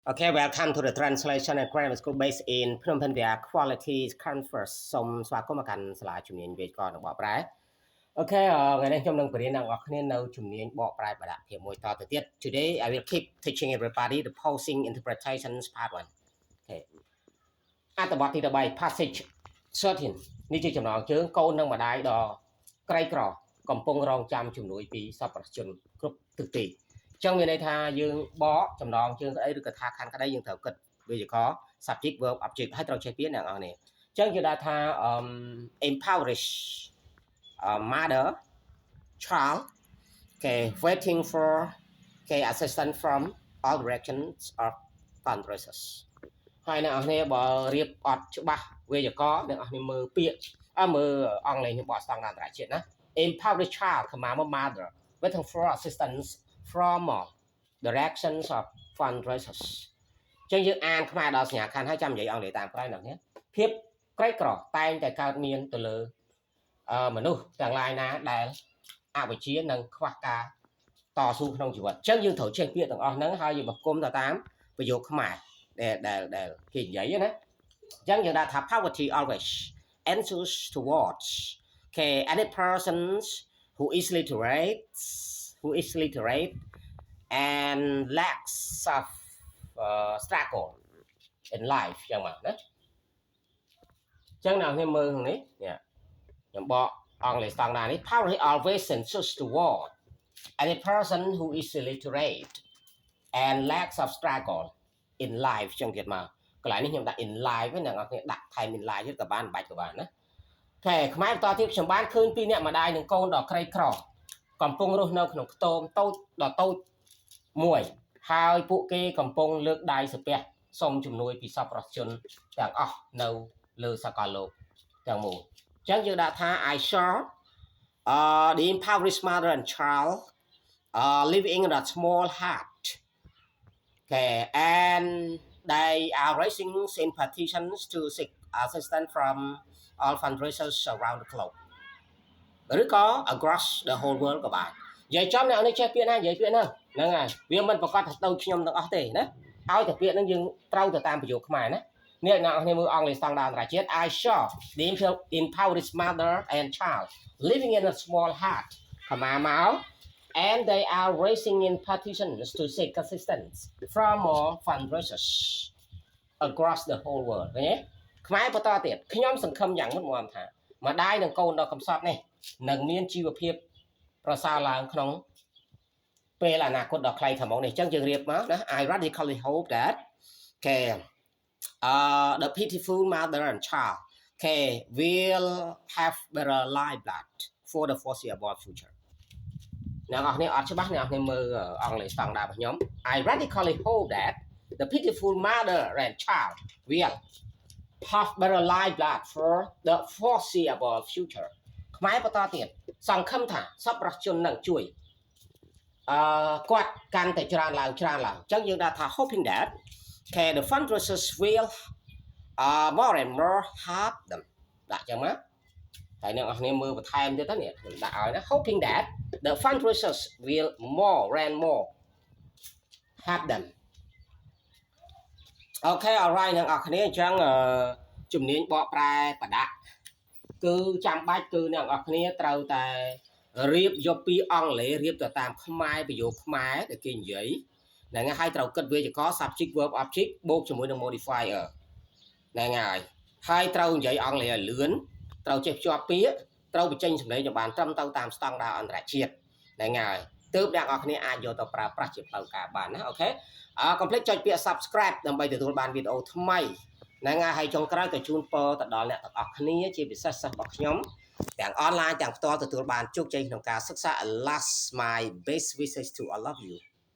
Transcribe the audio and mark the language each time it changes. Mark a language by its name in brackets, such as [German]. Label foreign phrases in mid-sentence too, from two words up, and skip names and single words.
[English] Okay, welcome to the translation and grammar school based in Phnom Penh via Quality Conference [Khmer] សូមស្វាគមន៍មកកាន់សាលាជំនាញវិទ្យាករណ៍បកប្រែអូខេថ្ងៃនេះខ្ញុំនឹងបរៀនអ្នកនរគ្នានៅជំនាញបកប្រែបដភាពមួយតទៅទៀត [English] Today I will keep teaching everybody the posing interpretations part 1 Okay [Khmer] អត្ថបទទី13 passage 13នេះជាចំណងជើងកូននិងម្ដាយដ៏ក្រីក្រកំពុងរងចាំជំនួយពីសប្បុរសជនគ្រប់ទិសទីចឹងមានន័យថាយើងបកចំណងជើងក្តីឬក៏ថាខណ្ឌក្តីយើងត្រូវគិតវិ យាករ [English] subject verb object [Khmer] ហើយត្រូវចេះពាក្យអ្នកនរនេះចឹងយើងដាក់ថា [English] empowerish mother child okay waiting for okay assistance from all directions of fundraisers [Khmer] ហើយអ្នកនរនេះបើរៀបអត់ច្បា ស់វិយាករអ្នកនរនេះមើលពាក្យមើលអង់គ្លេសនេះបកស្តង់ដារអន្តរជាតិណា [English] empowerish child [Khmer] ខមាមក [English] mother waiting for assistance from directions of fundraisers [Khmer] ចឹងយើងអានខ្មែរដល់សញ្ញាខណ្ឌហើយចាំនិយាយអង់គ្លេសតាមក្រោយអ្នកនេះភាពក្រីក្រតែងតែកើតមានទៅលើមនុស្សទាំងឡាយណាដែលអវិជ្ជានិងខ្វះការតស៊ូក្នុងជីវិតចឹងយើងត្រូវចេះពាក្យទាំងអស់ហ្នឹងហើយយើងបង្គុំទៅតាមប្រយោគខ្មែរដែលគេនិយាយណាចឹងយើងដាក់ថា [English] poverty always enters towards okay any persons who is literate and lacks of struggle in life [Khmer] ចឹងមកណាចឹងអ្នកខ្ញុំមើលខាងនេះខ្ញុំបកអង់គ្លេសស្តង់ដារនេះ [English] poverty always sends toward any person who is illiterate and lacks of struggle in life [Khmer] ចឹងទៀតមកកន្លែងនេះខ្ញុំដាក់ [English] in life [Khmer] ហ្នឹងអ្នកខ្ញុំដាក់ថែម [English] in life [Khmer] ទៀតក៏បានបាច់ក៏បានណាតែខ្មែរបន្តទៀត ខ្ញុំបានឃើញពីអ្នកម្ដាយនិងកូនដ៏ក្រីក្រកំពុងរស់នៅក្នុងខ្ទមតូចដ៏តូចមួយហើយពួកគេកំពុងលើកដៃសំពះសូមជំនួយពីសប្បុរសជនទាំងអស់នៅលើសកលលោកទាំងមូលអញ្ចឹងយើងដាក់ថា [English] I saw the impoverished mother and child living in a small hut okay and they are raising petitions to seek assistance from all fundraisers around the globe ឬក៏ across the whole world [Khmer] ក៏បាននិយាយចំអ្នក នេះចេះពាក្យណានិយាយពាក្យហ្នឹងហើយវាមិនប្រកាសថាទៅខ្ញុំទាំងអស់ទេណាឲ្យតែពាក្យហ្នឹងយើងត្រូវទៅតាមប្រយោគខ្មែរ ណានេះអ្នកនេះមើលអង់គ្លេសស្តង់ដារអន្តរជាតិ [English] I saw the impoverished mother and child living in a small hut [Khmer] ខមាមក [English] and they are raising in petitions to seek assistance from all fundraisers across the whole world [Khmer] ឃើញទេខ្មែរបន្តទៀតខ្ញុំសង្ឃឹមយ៉ាងមុតមមថាម្ដាយនិងកូនដ៏កំសត់នេះនឹងមានជីវភាពប្រសើរឡើងក្នុងពេលអនាគតដ៏ខ្លីខាងមុខនេះអញ្ចឹងយើងរៀបមកណា [English] I radically hope that okay the pitiful mother and child okay will have better livelihood for the foreseeable future [Khmer] អ្នកនរនេះអត់ច្បាស់អ្នកនរមើលអង់គ្លេសស្តង់ដាររបស់ខ្ញុំ [English] I radically hope that the pitiful mother and child will have better livelihood for the foreseeable future [Khmer] ខ្មែរបន្តទៀតសង្ឃឹមថាសប្បុរសជននឹងជួយ គាត់កាន់តែច្រើនឡើងអញ្ចឹងយើងដាក់ថា [English] hoping that okay the fundraisers will more and more help them [Khmer] ដាក់អញ្ចឹងមកហើយអ្នកនរគ្នាមើលបន្ថែមទៀតទៅនេះដាក់ឲ្យណា [English] hoping that the fundraisers will more and more help them okay alright [Khmer] អ្នកនរគ្នាអញ្ចឹងជំនាញបកប្រែបដគឺចាំបាច់គឺអ្នកនរគ្នាត្រូវតែរៀបយកពីអង់គ្លេសរៀបទៅតាមខ្មែរប្រយោគ ខ្មែរដែលគេនិយាយហ្នឹងហើយត្រូវគិតវេយ្យាករណ៍ [English] subject verb object [Khmer] បូកជាមួយនឹង modifier ហ្នឹងហើយត្រូវនិយាយអង់គ្លេស ឲ្យលឿនត្រូវចេះភ្ជាប់ពាក្យត្រូវបញ្ចេញសម្លេងឲ្យបានត្រឹមត្រូវតាមស្តង់ដារអន្តរជាតិហ្នឹងហើយទើបអ្នកនរគ្នាអាចយកទៅប្រើប្រាស់ជាផ្លូវការបានណាអូខេកុំភ្លេចចុចពាក្យ subscribe ដើម្បីទទួលបានវីដេអូថ្មីហ្នឹងហើយចុងក្រោយក៏ជូនពរទៅដល់អ្នកទាំងអស់គ្នាជាពិសេសសិស្សរបស់ខ្ញុំទាំងអនឡាញទាំងផ្ទាល់ទទួលបានជោគជ័យក្នុងការសិក្សា [English] Last my best wishes to all of you